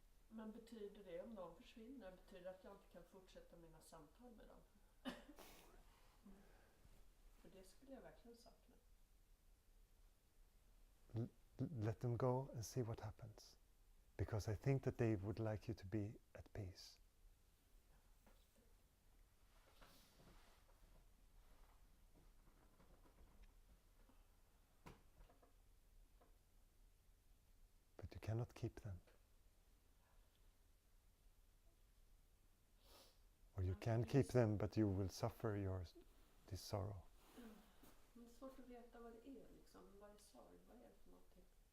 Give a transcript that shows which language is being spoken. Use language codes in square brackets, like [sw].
[sv] Men betyder det om de försvinner, betyder det att jag inte kan fortsätta mina samtal med dem? För det skulle jag verkligen sakna. [en] Let them go and see what happens. Because I think that they would like you to be at peace. But you cannot keep them. Or you can keep them, but you will suffer this sorrow. [sv] Det är svårt att veta vad det är liksom. Vad är sorg? Vad är det för någonting?